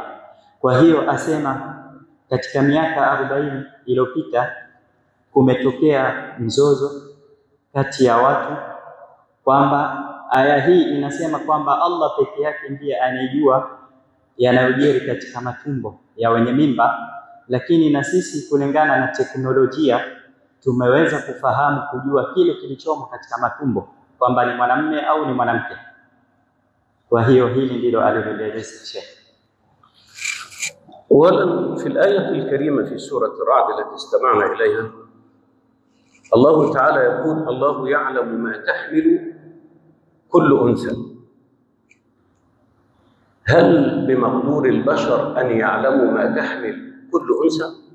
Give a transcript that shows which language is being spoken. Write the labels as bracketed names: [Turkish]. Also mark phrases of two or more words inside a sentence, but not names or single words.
[Swahili] Kwa hiyo asema katika miaka 40 iliyopita kumetokea mzozo kati ya watu, kwamba aya hii inasema kwamba Allah peke yake ndiye anayejua yanayojiri katika matumbo ya wenye mimba, lakini na sisi kulingana na teknolojia tumeweza kufahamu kujua kile kilichomo katika matumbo kwamba ni mwanamume au ni mwanamke. Kwa hiyo hili ndilo aliloeleza Sheikh. [Arabic] أولاً في الآية الكريمة في سورة الرعد التي استمعنا إليها، الله تعالى يقول: الله يعلم ما تحمل كل أنثى. هل بمقدور البشر أن يعلموا ما تحمل كل أنثى؟